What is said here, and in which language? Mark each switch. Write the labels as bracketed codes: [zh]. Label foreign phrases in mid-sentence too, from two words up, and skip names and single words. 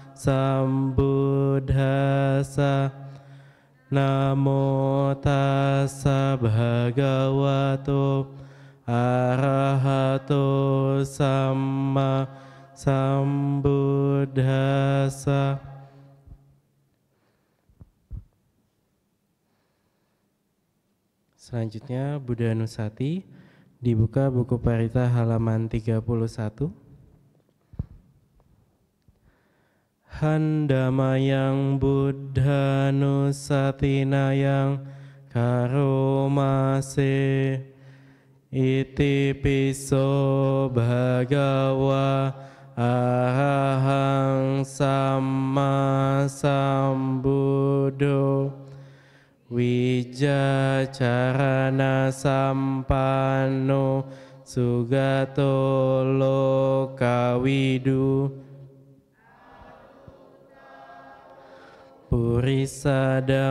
[pi] Sambuddhassa Namo Tassa Bhagavato Arahato Samma Sambuddhassa. [id] Selanjutnya Buddha Nusati, dibuka buku Parita halaman 31. [pi] Handamayang Buddha Nusatinayang Karomase Iti piso bhagawa arahang samma sambuddho Wijacarana sampanno sugato lokawidu Purisa